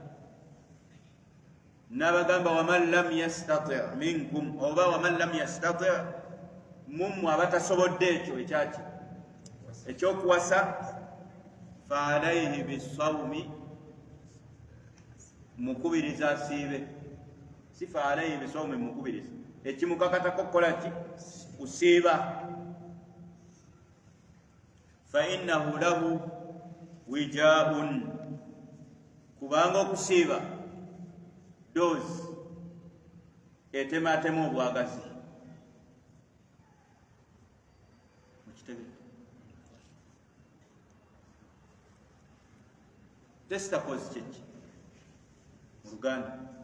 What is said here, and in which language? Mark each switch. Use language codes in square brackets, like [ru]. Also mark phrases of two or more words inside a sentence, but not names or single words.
[lg] N'abagamba [ar] ومن لم يستطع منكم, [lg] oba [ar] ومن لم يستطع' [lg] mumwe abatasobodde ekyo ekyaki ekyokuwasa [ar] فعليه بالصوم, [lg] mukubiriza asiibe. Si [ar] فعليه بالصوم [lg] mukubiriza, ekimukakatako kukola ki kusiiba. [ar] فإنه له وجاء, [lg] kubanga okusiiba dozi etematema obwagazi. Testacose kyeki mu Luganda?